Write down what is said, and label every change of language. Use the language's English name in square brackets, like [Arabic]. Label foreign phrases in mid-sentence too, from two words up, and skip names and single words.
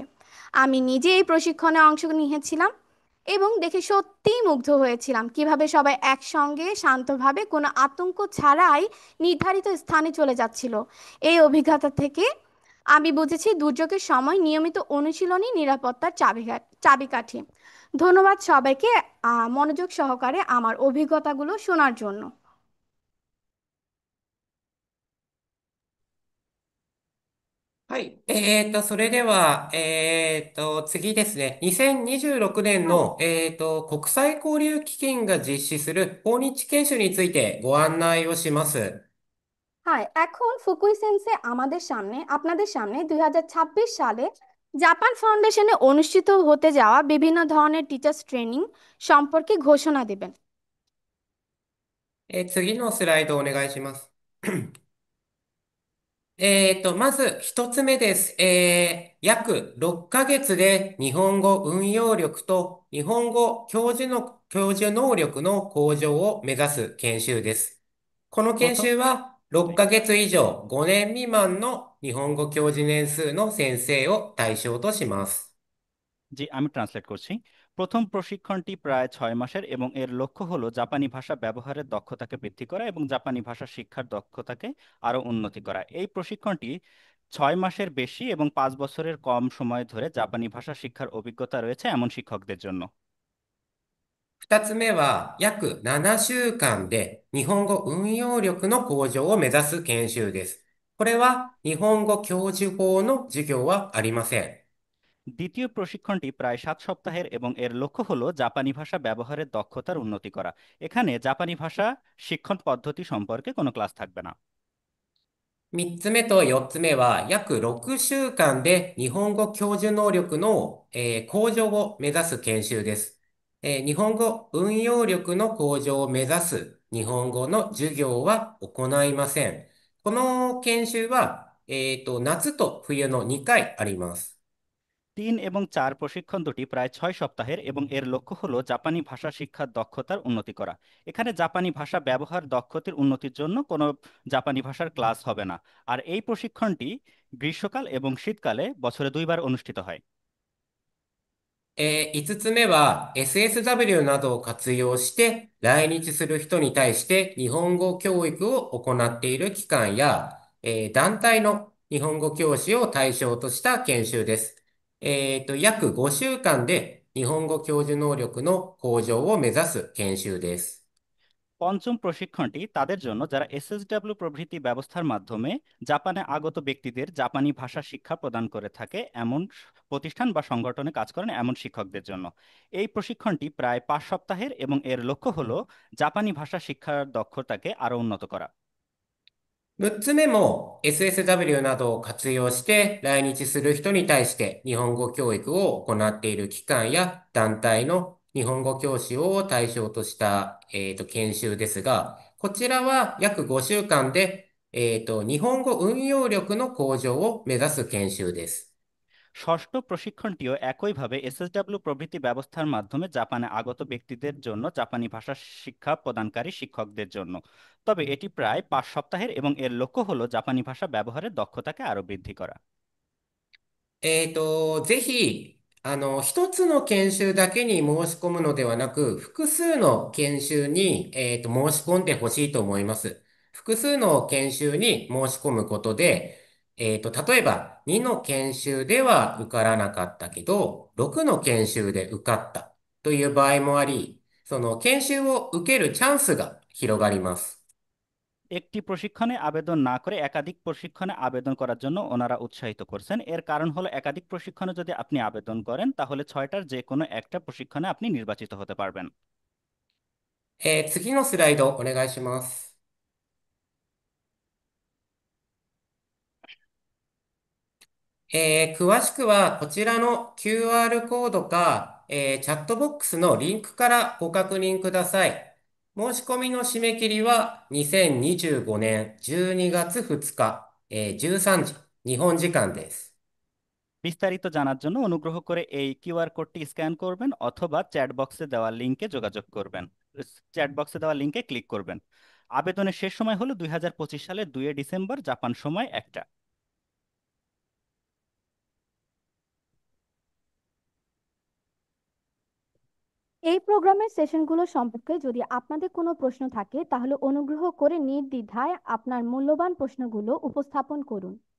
[Bangla] আমি নিজে এই প্রশিক্ষণে অংশ নিয়েছিলাম এবং দেখে সত্যিই মুগ্ধ হয়েছিলাম কিভাবে সবাই একসঙ্গে শান্তভাবে কোনো আতঙ্ক ছাড়াই নির্ধারিত স্থানে চলে যাচ্ছিল। এই অভিজ্ঞতা থেকে আমি বুঝেছি দুর্যোগের সময় নিয়মিত অনুশীলনই নিরাপত্তার চাবিকাঠি। ধন্যবাদ সবাইকে মনোযোগ সহকারে আমার অভিজ্ঞতাগুলো শোনার জন্য। [Japanese] はい。それでは、次ですね。2026年はいの、国際交流基金が実施する訪日研修についてご案内をします。 [Bangla] হ্যাঁ, এখন ফুকুই সেন্সে আপনাদের সামনে 2026 সালে জাপান ফাউন্ডেশনে অনুষ্ঠিত হতে যাওয়া বিভিন্ন ধরনের [English] teachers training [Bangla] সম্পর্কে ঘোষণা দেবেন। [Japanese] 次のスライドお願いします。まず一つ目です。約6ヶ月で日本語運用力と日本語教授能力の向上を目指す研修です。この研 [Bangla] প্রথম [Japanese] 修は6ヶ月以上5年未満の日本語教授年数の先生を対象とします。 [Bangla] জি, আমি ট্রান্সলেট করছি। প্রথম প্রশিক্ষণটি প্রায় 6 মাসের এবং এর লক্ষ্য হলো জাপানি ভাষা ব্যবহারের দক্ষতাকে বৃদ্ধি করা এবং জাপানি ভাষা শিক্ষার দক্ষতাকে আরও উন্নতি করা। এই প্রশিক্ষণটি 6 মাসের বেশি এবং 5 বছরের কম সময় ধরে জাপানি ভাষা শিক্ষার অভিজ্ঞতা রয়েছে এমন শিক্ষকদের জন্য। [Japanese] 二つ目は、約7週間で日本語運用力の向上を目指す研修です。これは日本語教授法の授業はありません。 [Bangla] দ্বিতীয় প্রশিক্ষণটি প্রায় 7 সপ্তাহের এবং এর লক্ষ্য হলো জাপানি ভাষা ব্যবহারের দক্ষতার উন্নতি করা। এখানে জাপানি ভাষা শিক্ষণ পদ্ধতি সম্পর্কে কোনো ক্লাস থাকবে না। [Japanese] 三つ目と四つ目は、約6週間で日本語教授能力の、向上を目指す研修です。日本語運用力の向上を目指す日本語の授業は行いません。この研修は、夏と冬の2回あります。 [Bangla] 3 এবং 4 প্রশিক্ষণ দুটি প্রায় 6 সপ্তাহের এবং এর লক্ষ্য হলো জাপানি ভাষা শিক্ষার দক্ষতার উন্নতি করা। এখানে জাপানি ভাষা ব্যবহার দক্ষতার উন্নতির জন্য কোনো জাপানি ভাষার ক্লাস হবে না। আর এই প্রশিক্ষণটি গ্রীষ্মকাল এবং শীতকালে বছরে 2 বার অনুষ্ঠিত হয়। [Japanese] 5 つ目は SSW などを活用して来日する人に対して日本語教育を行っている機関や、団体の日本語教師を対象とした研修です。約5週間で日本語教授能力の向上を目指す研修です。 [Bangla] পঞ্চম প্রশিক্ষণটি তাদের জন্য যারা এসএসডব্লিউ প্রভৃতি ব্যবস্থার মাধ্যমে জাপানে আগত ব্যক্তিদের জাপানি ভাষা শিক্ষা প্রদান করে থাকে এমন প্রতিষ্ঠান বা সংগঠনে কাজ করেন এমন শিক্ষকদের জন্য। এই প্রশিক্ষণটি প্রায় 5 সপ্তাহের এবং এর লক্ষ্য হলো জাপানি ভাষা শিক্ষার দক্ষতাকে আরও উন্নত করা। [Japanese] 6 つ目も SSW などを活用して来日する人に対して日本語教育を行っている機関や団体の日本語教師を対象とした、研修ですが、こちらは約5週間で、日本語運用力の向上を目指す研修です。 [Bangla] ষষ্ঠ প্রশিক্ষণটিও একইভাবে এসএসডব্লিউ প্রভৃতি ব্যবস্থার মাধ্যমে জাপানে আগত ব্যক্তিদের জন্য জাপানি ভাষা শিক্ষা প্রদানকারী শিক্ষকদের জন্য। তবে এটি প্রায় 5 সপ্তাহের এবং এর লক্ষ্য হলো জাপানি ভাষা ব্যবহারের দক্ষতাকে আরও বৃদ্ধি করা। [Japanese] ぜひ、一つの研修だけに申し込むのではなく、複数の研修に、申し込んでほしいと思います。複数の研修に申し込むことで、例えば、2の研修では受からなかったけど、6の研修で受かったという場合もあり、その研修を受けるチャンスが広がります。 [Bangla] একটি প্রশিক্ষণে আবেদন না করে একাধিক প্রশিক্ষণে আবেদন করার জন্য ওনারা উৎসাহিত করছেন। এর কারণ হলো একাধিক প্রশিক্ষণে যদি আপনি আবেদন করেন তাহলে 6টার যে কোনো একটা প্রশিক্ষণে আপনি নির্বাচিত হতে পারবেন। [Japanese] 次のスライドお願いします。詳しくはこちらの QR コードか、チャットボックスのリンクからご確認ください。申し込みの締め切りは2025年12月2日、13時、日本時間です。 [Bangla] বিস্তারিত জানার জন্য অনুগ্রহ করে এই [English] QR code scan [Bangla] করবেন অথবা [English] chat box [Bangla] দেওয়া লিঙ্কে যোগাযোগ করবেন, [English] chat box [Bangla] দেওয়া [English] link click [Bangla] করবেন। আবেদনের শেষ সময় হলো 2025 সালের 2 ডিসেম্বর জাপান সময় 1টা। এই [English] program sessions [Bangla] সম্পর্কে যদি আপনাদের কোনো প্রশ্ন থাকে তাহলে অনুগ্রহ করে নির্দ্বিধায় আপনার মূল্যবান প্রশ্নগুলো উপস্থাপন করুন।